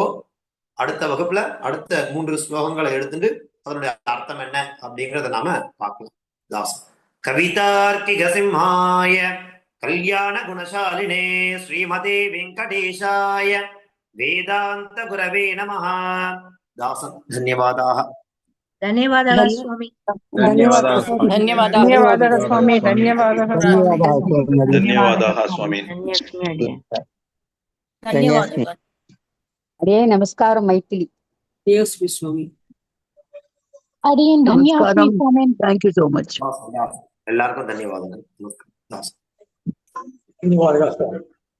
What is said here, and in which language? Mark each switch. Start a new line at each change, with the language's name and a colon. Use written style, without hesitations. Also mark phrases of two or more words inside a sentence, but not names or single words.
Tamil: அடுத்த வகுப்புல அடுத்த 3 ஸ்லோகங்களை எடுத்துட்டு அதனுடைய அர்த்தம் என்ன அப்படிங்கறத நாம பார்க்கலாம். தாசம்.
Sanskrit: कवितार्किक सिंहाय कल्याण गुणशालिने श्रीमते वेङ्कटेशाय वेदान्त गुरवे नमः.
Tamil: தாசம். தன்யவாதாः.
Telugu: ధన్యవాదాలు స్వామి. ధన్యవాదాలు స్వామి. ధన్యవాదాలు స్వామి. అదే నమస్కారం మైథిలి. స్వామి. అదే ధన్యవాదాలు స్వామి.
English: thank you so much.
Tamil: எல்லாருக்கும் தன்யவாதங்கள். தாசம்.
Telugu: ధన్యవాదాలు స్వామి.